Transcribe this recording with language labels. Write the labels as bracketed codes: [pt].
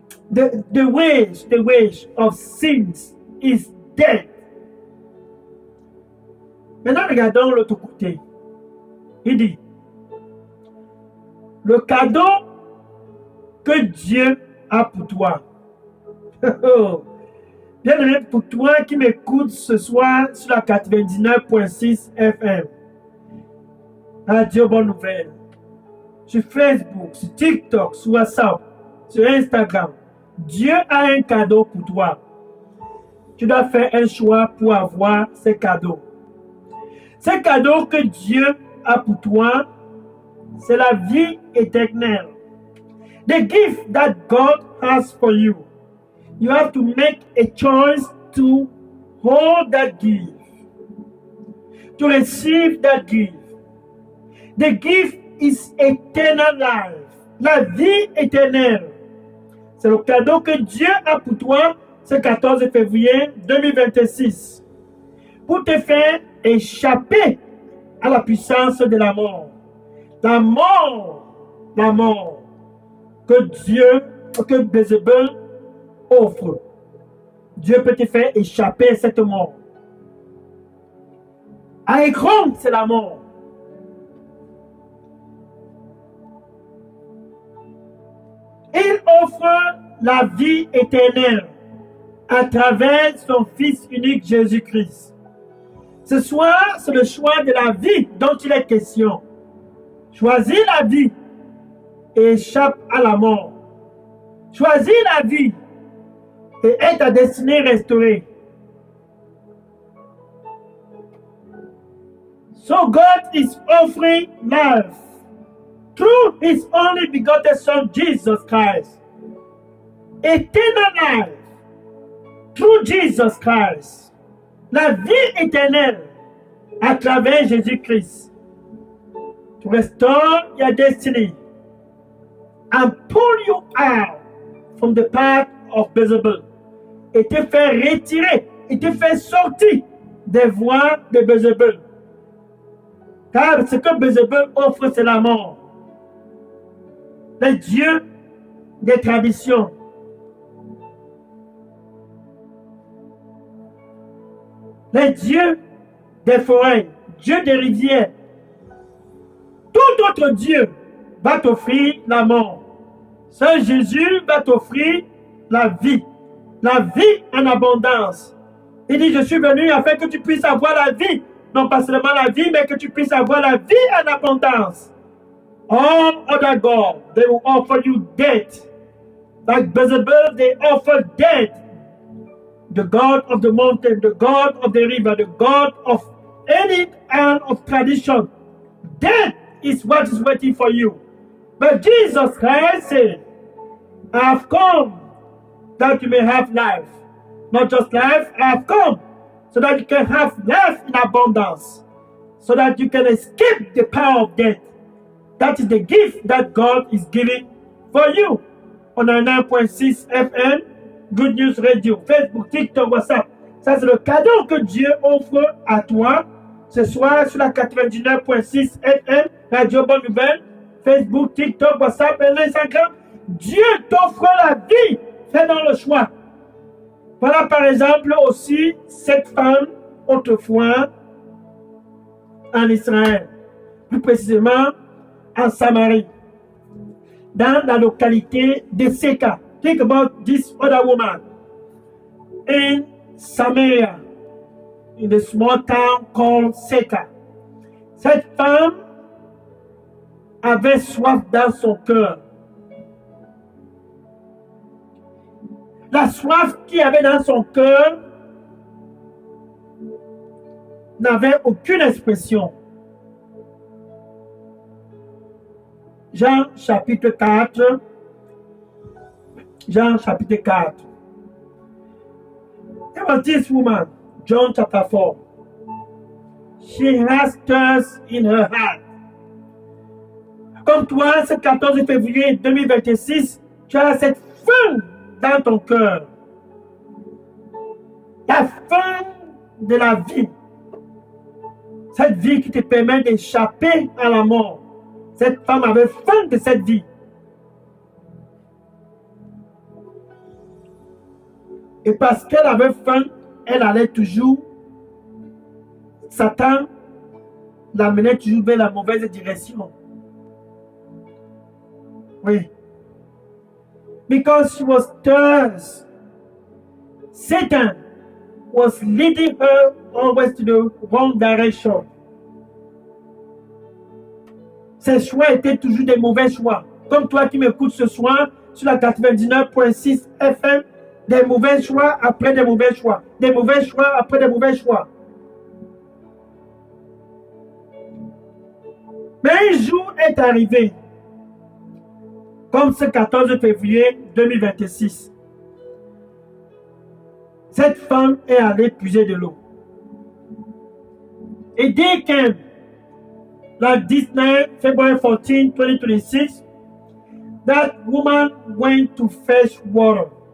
[en] The wage of sins is death. [fr] Maintenant, regardons l'autre côté. Il dit, le cadeau que Dieu a pour toi. Bien-aimé, pour toi qui m'écoutes ce soir sur la 99.6 FM, Radio Bonne Nouvelle, sur Facebook, sur TikTok, sur WhatsApp, sur Instagram, Dieu a un cadeau pour toi. Tu dois faire un choix pour avoir ces cadeaux. Ces cadeaux que Dieu a pour toi, c'est la vie éternelle. [en] The gift that God has for you. You have to make a choice to hold that gift, to receive that gift. The gift is eternal life. [fr] La vie éternelle. C'est le cadeau que Dieu a pour toi ce 14 février 2026. Pour te faire échapper à la puissance de la mort. La mort que Bézébel offre. Dieu peut te faire échapper à cette mort. À Écron, c'est la mort. Il offre la vie éternelle à travers son Fils unique Jésus-Christ. Ce soir, c'est le choix de la vie dont il est question. Choisis la vie et échappe à la mort. Choisis la vie et est ta destinée restaurée. [en] So God is offering life through His only begotten Son, Jesus Christ. Eternal life through Jesus Christ. [fr] La vie éternelle à travers Jésus-Christ. [en] To restore your destiny and pull you out from the path of Bézébel. [fr] Et te faire retirer, et te faire sortir des voies de Bézébel. Car ce que Bézébel offre, c'est la mort. Les dieux des traditions. Les dieux des forêts, dieux des rivières. Tout autre Dieu va t'offrir la mort. Seul Jésus va t'offrir la vie en abondance. Il dit, je suis venu afin que tu puisses avoir la vie. Non pas seulement la vie, mais que tu puisses avoir la vie en abondance. [en] All other gods, they will offer you death. Like Bézébel, they offer death. The God of the mountain, the God of the river, the God of any kind of tradition. Death is what is waiting for you. But Jesus Christ said, I have come that you may have life. Not just life, I have come so that you can have life in abundance. So that you can escape the power of death. That is the gift that God is giving for you. on a 9.6 FM, Good News Radio, Facebook, TikTok, WhatsApp. [fr] Ça, c'est le cadeau que Dieu offre à toi ce soir sur la 99.6 FM, Radio Bonne Nouvelle, Facebook, TikTok, WhatsApp et Instagram. Dieu t'offre la vie. Fais dans le choix. Voilà par exemple aussi cette femme autrefois en Israël, plus précisément en Samarie, dans la localité de Seka. [en] Think about this other woman in Samaria, in a small town called Seka. [fr] Cette femme avait soif dans son cœur. La soif qu'il avait dans son cœur n'avait aucune expression. Jean chapitre 4. Jean chapitre 4. [en] There was this woman, John chapter 4. She has thirst in her heart. [fr] Comme toi, ce 14 février 2026, tu as cette faim dans ton cœur. La faim de la vie. Cette vie qui te permet d'échapper à la mort. Cette femme avait faim de cette vie. Et parce qu'elle avait faim, elle allait toujours. Satan l'amenait toujours vers la mauvaise direction. Oui. [en] Because she was thirsty, Satan was leading her always to the wrong direction. [fr] Ses choix étaient toujours des mauvais choix. Comme toi qui m'écoutes ce soir sur la 99.6 FM, des mauvais choix après des mauvais choix. Des mauvais choix après des mauvais choix. Mais un jour est arrivé, comme ce 14 février 2026. Cette femme est allée puiser de l'eau. Et dès que la [en] 19 February 14, 2026, that woman went to fetch water.